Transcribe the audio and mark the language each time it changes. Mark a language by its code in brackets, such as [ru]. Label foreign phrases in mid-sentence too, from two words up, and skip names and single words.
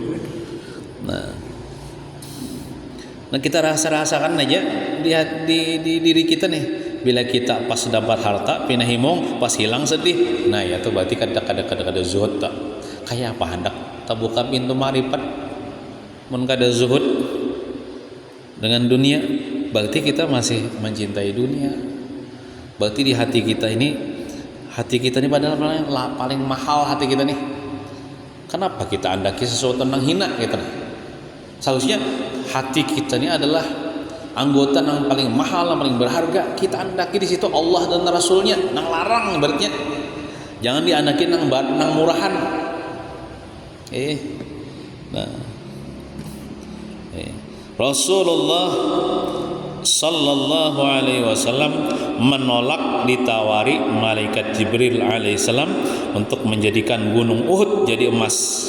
[bjn] Nah kita rasakan aja di diri kita nih, bila kita pas dapat harta pindah himong, pas hilang sedih. Nah ya tuh berarti kada zuhud tak. Kayak apa hendak tak buka pintu marifat. Mun kada zuhud dengan dunia, berarti kita masih mencintai dunia. [id] Berarti di hati kita ini padahal paling mahal hati kita nih. [bjn] Kenapa kita andaki sesuatu yang hina gitu? [id] Seharusnya hati kita ini adalah anggota yang paling mahal, yang paling berharga. [bjn] Kita andaki di situ Allah dan Rasulnya, nang larang berarti. Jangan diandaki nang murahan. [ar] Rasulullah sallallahu alaihi wasallam [bjn] menolak ditawari malaikat Jibril alaihissalam untuk menjadikan gunung Uhud jadi emas.